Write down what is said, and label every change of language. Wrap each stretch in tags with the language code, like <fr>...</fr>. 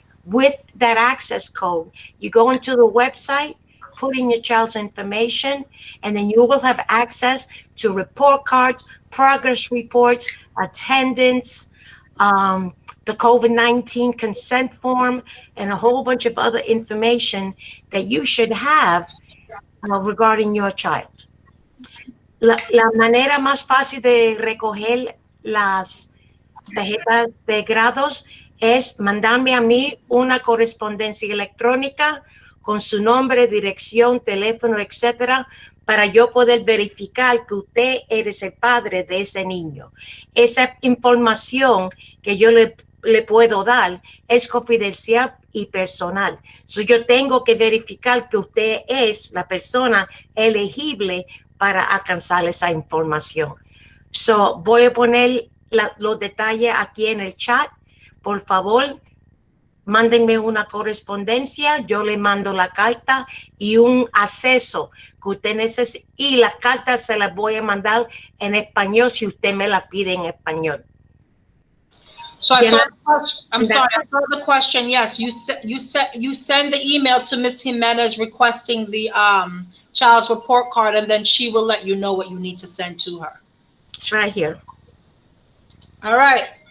<en>With that access code, you go into the website, put in your child's information, and then you will have access to report cards, progress reports, attendance, the COVID-19 consent form, and a whole bunch of other information that you should have regarding your child.</en> <es>La manera más fácil de recoger las tarjetas de grados es mandarme a mí una correspondencia electrónica con su nombre, dirección, teléfono, etcétera, para yo poder verificar que usted eres el padre de ese niño. Esa información que yo le puedo dar es confidencial y personal. So, yo tengo que verificar que usted es la persona elegible para alcanzar esa información. So, voy a poner los detalles aquí en el chat. Por favor, mándenme una correspondencia, yo le mando la carta y un acceso que usted necesita. Y la carta se la voy a mandar en español si usted me la pide en español.</es> <en>So I saw the question. I'm sorry, I saw the question. Yes, you send the email to Ms. Jimenez requesting the child's report card, and then she will let you know what you need to send to her. It's right here. All right.</en>